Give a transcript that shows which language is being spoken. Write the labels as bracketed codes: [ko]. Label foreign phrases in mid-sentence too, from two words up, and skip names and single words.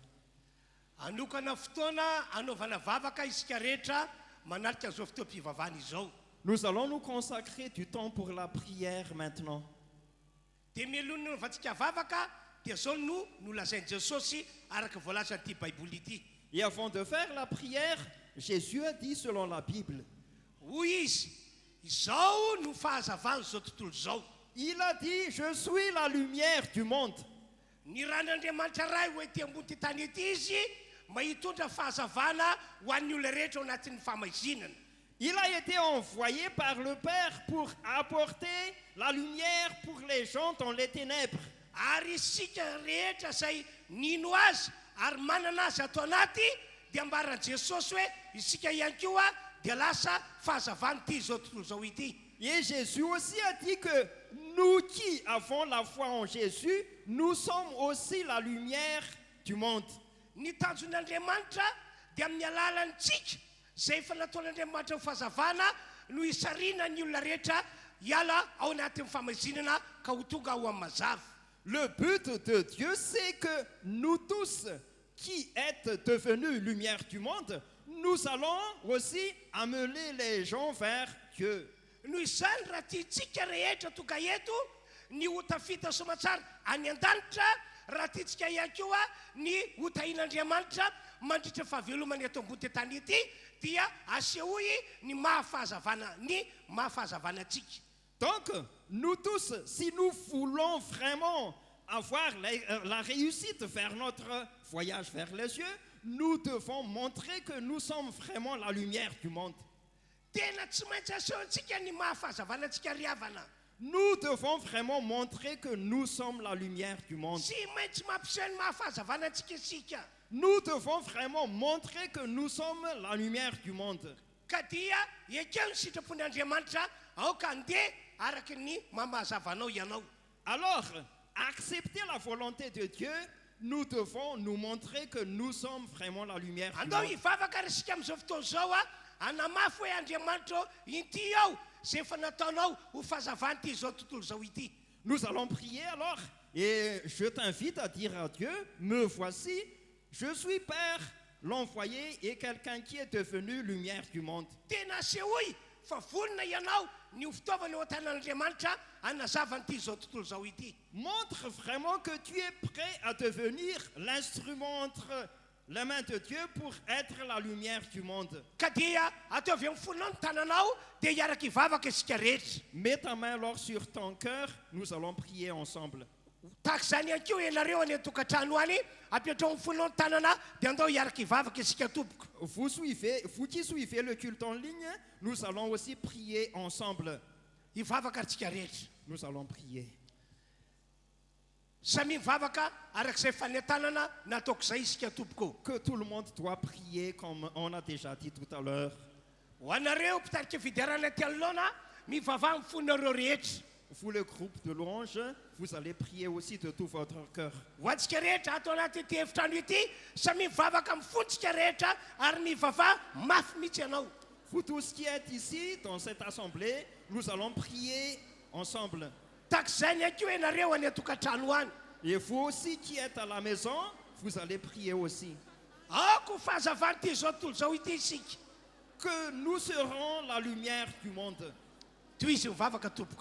[mg] Anokana fotoana anaovana vavaka isika rehetra manaraka zao fotoam-pivavahana izao. [fr] Nous allons nous consacrer du temps pour la prière maintenant. [mg] Dia mielona novatsika vavaka dia zao no nolazainy Jesosy araka voalaza an'ity baiboly ity. [fr] Et avant de faire la prière, Jésus a dit selon la Bible. [mg] Hoy izy, izao no fahazavana zao tontolo zao. [fr] Il a dit, je suis la lumière du monde. [mg] Ny ran'Andriamanitra ray ho ety ambony ty tany ety izy mba hitondra fahazavana ho an'ny olona rehetra ao anatin'ny famaizinana. [fr] Il a été envoyé par le Père pour apporter la lumière pour les gens dans les ténèbres. [mg] Ary isika rehetra izay nino azy ary manana azy atao anaty dia ambaran'i Jesosy hoe isika ihany koa dia lasa fahazavana ity zao tontolo zao ity. [fr] Et Jésus aussi a dit que nous qui avons la foi en Jésus, nous sommes aussi la lumière du monde. [mg] Ny tanjon'Andriamanitra dia amin'ny alalantsika zay efa nataon'Andriamanitra ny fahazavana no isarina ny olona rehetra hiala ao anatin'ny famaizinana ka ho tonga ao amin'ny mazava. [fr] Le but de Dieu, c'est que nous tous qui êtes devenus lumière du monde, nous allons aussi amener les gens vers Dieu. [mg] Noho izany raha tiantsika rehetra tonga eto ny ho tafita somatsara any an-danitra, raha tiantsika ihany koa ny ho tahin'Andriamanitra mandritra fahavelomany eto ambony tany ety dia asehoy ny mahafahazavana antsika. [fr] Donc, nous tous, si nous voulons vraiment avoir la réussite vers notre voyage vers les cieux, nous devons montrer que nous sommes vraiment la lumière du monde. [mg] Tena tsy maintsy asehontsika ny mahafahazavana antsika ry havana. [fr] Nous devons vraiment montrer que nous sommes la lumière du monde. [mg] Tsy maintsy mampiseho ny mahafahazavana antsika isika. [fr] Nous devons vraiment montrer que nous sommes la lumière du monde. [mg] Ka dia ekeo ny sitrapon'Andriamanitra aoka andeha araky ny mamahazavanao ianao. [fr] Alors, accepter la volonté de Dieu, nous devons nous montrer que nous sommes vraiment la lumière du [mg] Andao [fr] monde. [mg] hivavaka ary isika amin'izao fotoana izao anamafy hoe Andriamanitra ity ao zay efa nataonao ho fahazavana ity zao tontolo zao ity. [fr] Nous allons prier alors, et je t'invite à dire à Dieu, me voici, je suis Père, l'envoyé et quelqu'un qui est devenu lumière du monde. [mg] Tena asehoy fa vonona ianao ny ho fitaovana eo an-tanan'Andriamanitra hanazavana ity zao tontolo zao ity. [fr] Montre vraiment que tu es prêt à devenir l'instrument entre les mains de Dieu pour être la lumière du monde. [mg] Ka dia ataovy amin'ny fonao ny tananao dia hiaraka hivavaka isika rehetra. [fr] Mets ta main alors sur ton cœur, nous allons prier ensemble. [mg] Tahaka izany ihany koa ianareo any an-tokantrano any apetrao amin'ny fonao ny tanana dia andao hiaraka hivavaka isika tompoko. [fr] Vous qui suivez le culte en ligne, nous allons aussi prier ensemble. [mg] Hivavaka antsika rehetra. [fr] Nous allons prier. [mg] Samy mivavaka arak'izay fanentanana nataoko izay isika tompoko. [fr] Que tout le monde doit prier comme on a déjà dit tout à l'heure. [mg] Ho anareo mpitarika fidiarana ty anoloana mivavaha amin'ny fonareo rehetra. [fr] Vous, le groupe de louanges, vous allez prier aussi de tout votre cœur. [mg] Ho antsika rehetra ato anaty ity efitrano ity samy mivavaka amin'ny fontsika rehetra ary mivavaha mafy mihitsy ianao. [fr] Vous tous qui êtes ici, dans cette assemblée, nous allons prier ensemble. [mg] Tahaka izany ihany koa ianareo any an-tokantrano any. [fr] Et vous aussi qui êtes à la maison, vous allez prier aussi. [mg] Aoko fahazavana ity zao tontolo zao ity isika. [fr] Que nous serons la lumière du monde. [mg] Toy izy mivavaka tompoko.